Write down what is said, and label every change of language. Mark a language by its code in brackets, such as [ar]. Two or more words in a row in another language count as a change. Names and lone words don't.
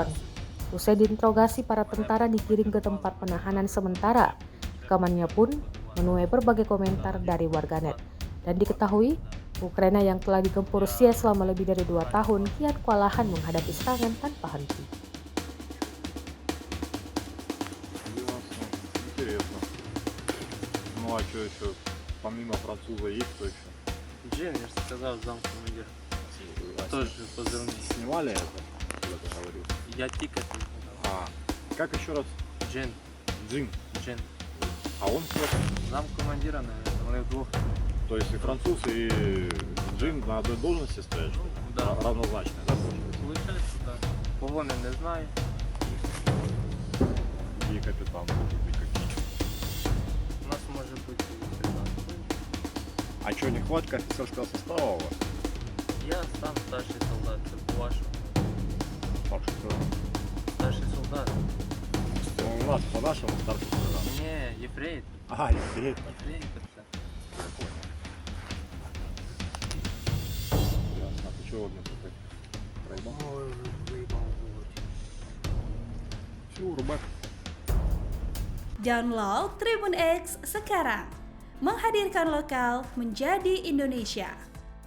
[id] Usai diinterogasi, para tentara dikirim ke tempat penahanan sementara. Rekamannya pun menuai berbagai komentar dari warganet. Dan diketahui, Ukraina yang telah digempur Rusia selama lebih dari 2 tahun kian kewalahan menghadapi serangan tanpa henti. [ru] Ясно. Интересно. Ну а что еще? Помимо француза есть кто еще? Джин, [uk] я ж сказав, замкомандир. Теж позивний. [ru] Снимали это? Когда ты говорил? [uk] Я тільки тут. [ru] А, как еще раз? Джин, Джин. Джин. А он кто? Замкомандира, наверное, [uk] вони вдвох. [ru] То есть и француз, и Джин на одной должности стоят? Да. Равнозначные, да, получается? [uk] Получається, так. Погони не знаю. [ru] И капитан может быть какие? [uk] У нас може бути і сержант. [ru] А что, нехватка офицерского состава у вас? [uk] Я сам старший солдат, це по-вашому. [ru] Старший сержант. Старший солдат. Ну, у нас по-нашему старший сержант. [uk] Ні, єфрейтор. [ru] Ага, ефрейтор. [uk] Єфрейтор це. [ru] Ясно. А ты чего мне тут так проебал? [uk] Ой, виїбав вулиці. [ru] Все, рубак. [id] Download Tribun X sekarang, menghadirkan lokal menjadi Indonesia.